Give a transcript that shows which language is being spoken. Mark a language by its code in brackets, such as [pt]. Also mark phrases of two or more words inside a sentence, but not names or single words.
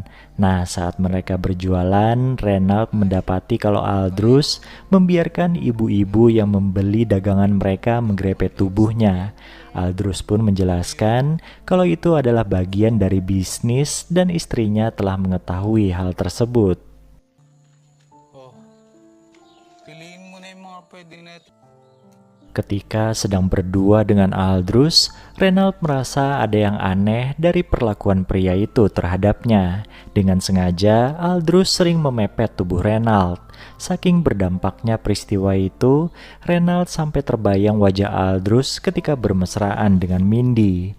[id] Nah, saat mereka berjualan, Renald mendapati kalau Aldrus membiarkan ibu-ibu yang membeli dagangan mereka menggrepet tubuhnya. Aldrus pun menjelaskan kalau itu adalah bagian dari bisnis dan istrinya telah mengetahui hal tersebut. [tl] Oh, piliin mo na yung mga pwede na ito. [id] Ketika sedang berdua dengan Aldrus, Renald merasa ada yang aneh dari perlakuan pria itu terhadapnya. Dengan sengaja, Aldrus sering memepet tubuh Renald. Saking berdampaknya peristiwa itu, Renald sampai terbayang wajah Aldrus ketika bermesraan dengan Mindy.